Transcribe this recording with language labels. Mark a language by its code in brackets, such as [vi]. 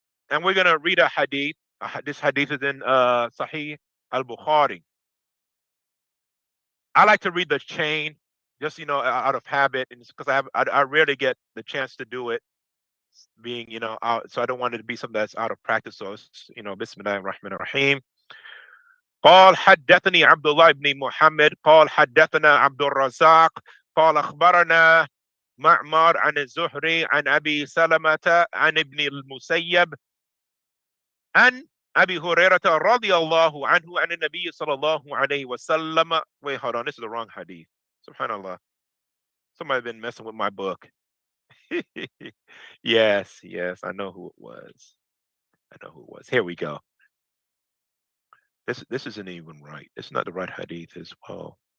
[en] And we're going to read a hadith. This hadith is in Sahih al-Bukhari. I like to read the chain, just, out of habit, and because I rarely get the chance to do it, being, so I don't want it to be something that's out of practice. So it's, [ar] Bismillahir Rahmanir Rahim. قال حدثني عبد الله بن محمد قال حدثنا عبد الرزاق قال أخبرنا معمر عن الزهري عن أبي سلمة عن ابن المسيب عن أبي هريرة رضي الله عنه عن النبي صلى الله عليه وسلم. [en] Wait, hold on, this is the wrong hadith. Subhanallah. Somebody been messing with my book. Yes, I know who it was. Here we go. This isn't even right. It's not the right hadith as well.